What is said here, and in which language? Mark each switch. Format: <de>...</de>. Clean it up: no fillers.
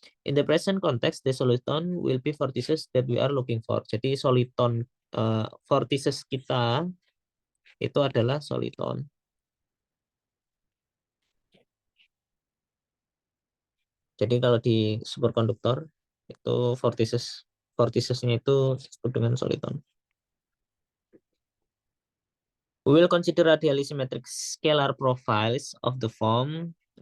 <en>In the present context, the soliton will be vortices that we are looking for.</en> <id>Jadi soliton vortices kita itu adalah soliton. Jadi kalau di superkonduktor itu vorticesnya itu disebut dengan soliton.</id> <en>We will consider radially symmetric scalar profiles of the form.</en>